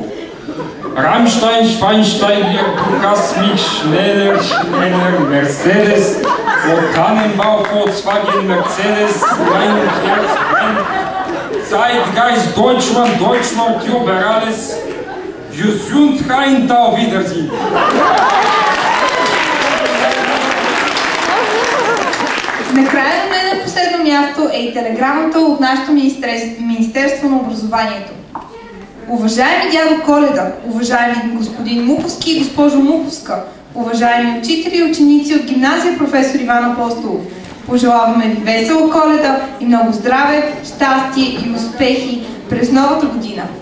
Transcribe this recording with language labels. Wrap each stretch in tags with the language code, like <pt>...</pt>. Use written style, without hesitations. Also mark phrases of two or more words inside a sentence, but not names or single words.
<de>Rammstein, Schweinsteiger, Lukas mich schneller, Mercedes, Tannenbau, Volkswagen, Mercedes, mein Herz, Zeitgeist, Deutschland, über alles. Gesundheit, auf Wiedersehen.</de> <bg>Накрая, но не на последно място, е и телеграмата от нашето Министерство на образованието. Уважаеми дядо Коледа, уважаеми господин Муховски и госпожо Муховска, уважаеми учители и ученици от гимназия професор Иван Апостолов, пожелаваме ви весела Коледа и много здраве, щастие и успехи през новата година.</bg>